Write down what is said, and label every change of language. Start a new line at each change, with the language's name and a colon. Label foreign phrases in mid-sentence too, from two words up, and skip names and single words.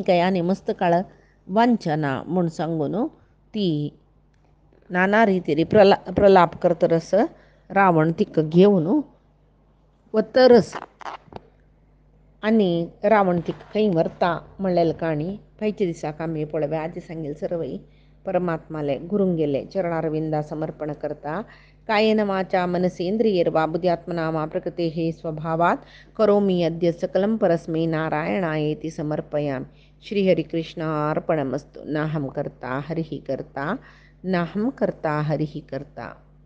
Konkani: काय आनी मस्त काळ वांचना म्हूण सांगून ती नाना रितीरी प्रलाप करतरस रावण तिका घेवन वतरस आनी रावण तिका खंय व्हरता म्हणलेली काणी फायच्या दिसाक आमी पळोवया आजी सांगेल सर्वय परमात्माले गुरुंगेले चरणारविंदा समर्पण करता
Sanskrit: कायेन वाचा मनसेंद्रियैर्वा बुद्ध्यात्मना वा प्रकृतेः स्वभावात् करोमि यद्य सकलं परस्मै नारायणायेति समर्पयामि श्रीहरिकृष्णार्पणमस्तु नाहं कर्ता हरिः कर्ता नाहं कर्ता हरिः कर्ता